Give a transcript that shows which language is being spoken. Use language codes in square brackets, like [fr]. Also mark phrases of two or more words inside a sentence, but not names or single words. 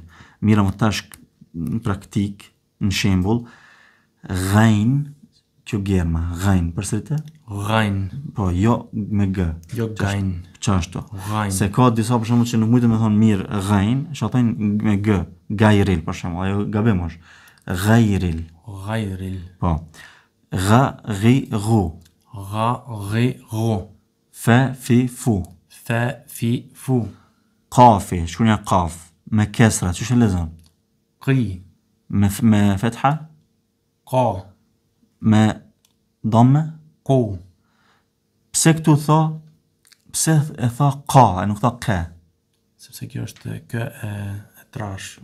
[sq] Mira më tash në praktik, në shembull, ghain, kjo germa, ghain, përsërite? [ar] ghain, [sq] Po, jo me g. [ar] jo gain, [sq] Çashtu. [ar] ghain, [sq] Se ka disa për shembull që nuk mundën me thonë mirë ghain, shohin me g, gairil për shembull, ajo gabim është. [ar] Ghairil. ghairil, [sq] Po. [ar] غَ، غِ، غُ. غَ، غِ، غُ, فَ، فِ، فُ. فَ، فِ، فُ, Kafi, [sq] shkronja kaf. Me kesra, çu lexon? [ar] qi, [sq] Me fetha? [ar] ka, [sq] Me damme? [ar] ku, [sq] Pse këtu tha? Pse e tha ka, e nuk tha ke? sepse kjo është kë e trash,